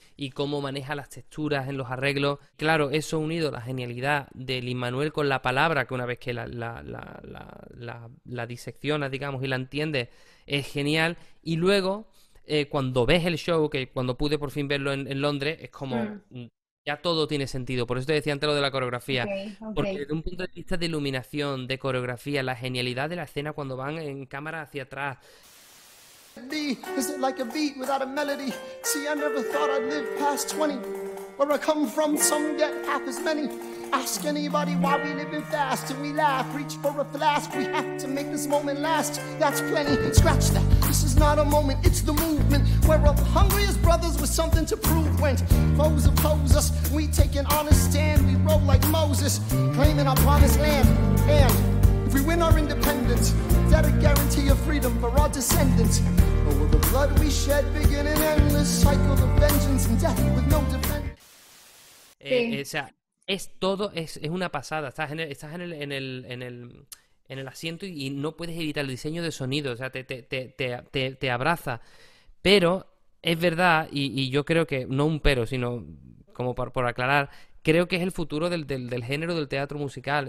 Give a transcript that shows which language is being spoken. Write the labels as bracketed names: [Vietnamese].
[Spanish] y cómo maneja las texturas en los arreglos. Claro, eso unido a la genialidad de Lin-Manuel con la palabra, que una vez que la diseccionas, digamos, y la entiendes, es genial. Y luego, cuando ves el show, que cuando pude por fin verlo en Londres, es como... Ya todo tiene sentido. Por eso te decía antes lo de la coreografía. Porque desde un punto de vista de iluminación, de coreografía, la genialidad de la escena cuando van en cámara hacia atrás. [English] Is it like a beat without a melody? See, I never thought I'd live past 20. Where I come from, some get half as many. Ask anybody why we living fast and we laugh. Reach for a flask, we have to make this moment last. That's plenty, scratch that. This is not a moment, it's the movement. We're all hungry as brothers with something to prove. When foes oppose us, we take an honest stand. We roll like Moses, claiming our promised land. And if we win our independence, that a guarantee of freedom for our descendants. But will the blood we shed begin an endless cycle of vengeance and death with no defense? [Spanish] O sea, es todo, es una pasada. Estás en el asiento y no puedes evitar el diseño de sonido. O sea, te abraza. Pero es verdad, y yo creo que, no un pero, sino como por aclarar, creo que es el futuro del género del teatro musical.